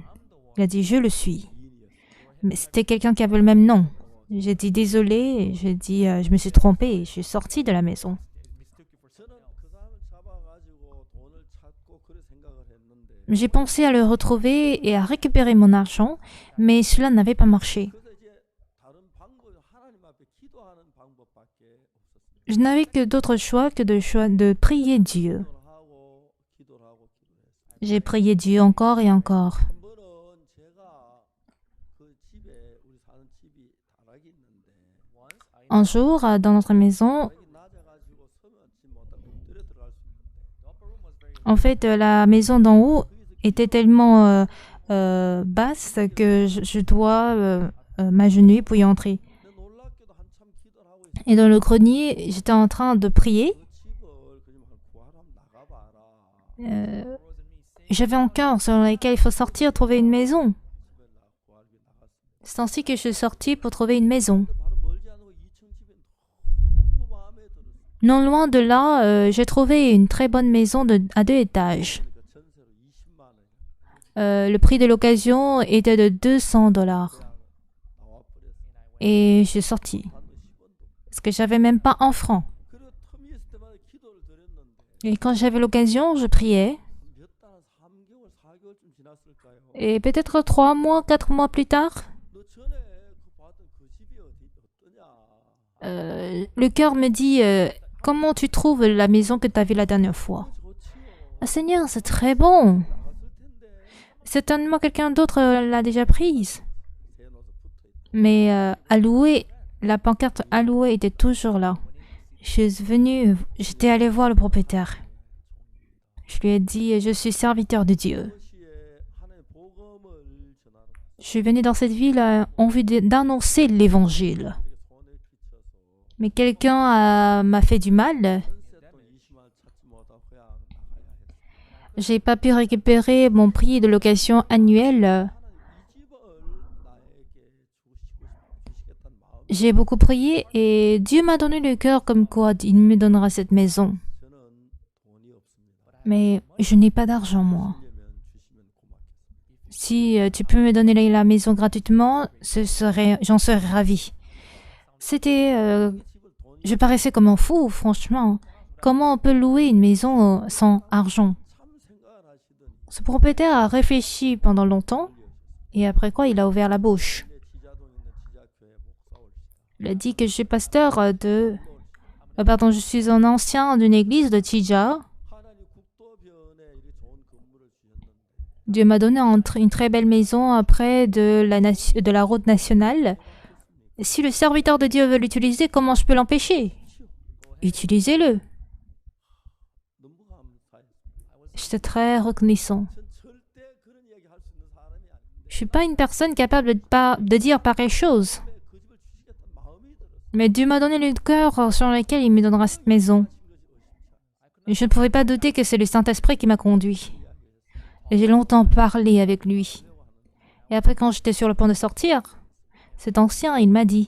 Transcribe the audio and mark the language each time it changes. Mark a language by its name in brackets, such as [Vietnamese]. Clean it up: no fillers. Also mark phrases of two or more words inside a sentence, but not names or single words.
[French] Il a dit, je le suis. Mais c'était quelqu'un qui avait le même nom. J'ai dit désolé, j'ai dit je me suis trompée, je suis sortie de la maison. [Korean] 저는 그 사람을 잡아가지고 돈을 찾고 그래 생각을 했는데 [French] J'ai pensé à le retrouver et à récupérer mon argent, mais cela n'avait pas marché. [Korean] 그래서 이제 다른 방법 하나님 앞에 기도하는 방법밖에 없었습니다. [French] Je n'avais que d'autre choix que de prier Dieu. [Korean] 기도를 하고 기도했어요. [French] J'ai prié Dieu encore et encore. [Korean] 한 번은 제가 그 집에 우리 사는 집이 다락이 있는데 [French] Un jour, dans notre maison, [Korean] 다락이 낮아가지고 서면치 못하고 엎드려 들어갈 수 있는데 [French] en fait, la maison d'en haut était tellement basse que je dois m'agenouiller pour y entrer. [Korean] 근데 놀랍게도 한참 기도를 하고 있어요. [French] Et dans le grenier, j'étais en train de prier. [Korean] 그 집을 그냥 구하러 나가봐라. [French] J'avais un cœur sur lequel il faut sortir trouver une maison. [Korean] 집에 구하기 나갔습니다. [French] C'est ainsi que je suis sortie pour trouver une maison. [Korean] 근데 바로 멀지 않은 2층 집에 너무 마음에 들었어요. [French] Non loin de là, j'ai trouvé une très bonne maison à 2 étages. [Korean] 그러니까 전세로 20만 원. [French] Le prix de l'occasion était de $200. [Korean] 나와버렸어요. [French] Et je suis sortie. [Korean] 한 10원도. [French] Parce que j'avais même pas un franc. [Korean] 그리고 텀이 있을 때마다 기도를 드렸는데 [French] Et quand j'avais l'occasion, je priais. [Korean] 몇 달, 3개월, 4개월쯤 지났을까요? [French] Et peut-être 3 mois, 4 mois plus tard, [Korean] 너 전에 그 봤던 그 집이 어떠냐? [French] le cœur me dit comment tu trouves la maison que tu as vue la dernière fois? [Korean] 좋지요. [French] Ah Seigneur, c'est très bon. [Korean] 나갔을 텐데 [French] Certainement quelqu'un d'autre l'a déjà prise. [Korean] 세워놓아서 붙어 있다. [French] Mais à louer, la pancarte à louer était toujours là. J'étais allée voir le propriétaire. Je lui ai dit, je suis serviteur de Dieu. [Korean] 도시에 하나님의 복음을 전하는 [French] Je suis venue dans cette ville en vue d'annoncer l'évangile. [Korean] 이렇게 손에 끼쳐서 [French] Mais quelqu'un m'a fait du mal. [Korean] 전세 또 20만 원 찾지 못하고 그냥 나가야 했어요. [French] J'ai pas pu récupérer mon prix de location annuel. [Korean] 하나님 이 집을 나에게 주시겠다는 마음. [French] J'ai beaucoup prié et Dieu m'a donné le cœur comme quoi il me donnera cette maison. [Korean] 저는 돈이 없습니다. [French] Mais je n'ai pas d'argent, moi. [Korean] 주시면 고맙겠습니다. [French] Si tu peux me donner la maison gratuitement, j'en serais ravie. Je paraissais comme un fou, franchement. Comment on peut louer une maison sans argent? [Korean] 참 생각을 하시더니 [French] Ce propriétaire a réfléchi pendant longtemps et après quoi il a ouvert la bouche. [Korean] 내 지자동에 있는 지자교회 목사 올시다. [French] Il a dit que je suis pasteur je suis un ancien d'une église de Chija. [Korean] 하나님 국도변에 이렇게 좋은 건물을 주셨는데 [French] Dieu m'a donné une très belle maison près de la route nationale. Si le serviteur de Dieu veut l'utiliser, comment je peux l'empêcher? Utilisez-le. [Korean] 너무 감사했습니다. [French] J'étais très reconnaissant. [Korean] 전 절대 그런 이야기 할 수 있는 사람이 아닌데 [French] Je suis pas une personne capable de dire pareille chose. [Korean] 그 집을 주시겠다는 마음이 들었어요. [French] Mais Dieu m'a donné le cœur sur lequel il me donnera cette maison. Je ne pouvais pas douter que c'est le Saint-Esprit qui m'a conduit. Et j'ai longtemps parlé avec lui. Et après, quand j'étais sur le point de sortir, cet ancien, il m'a dit,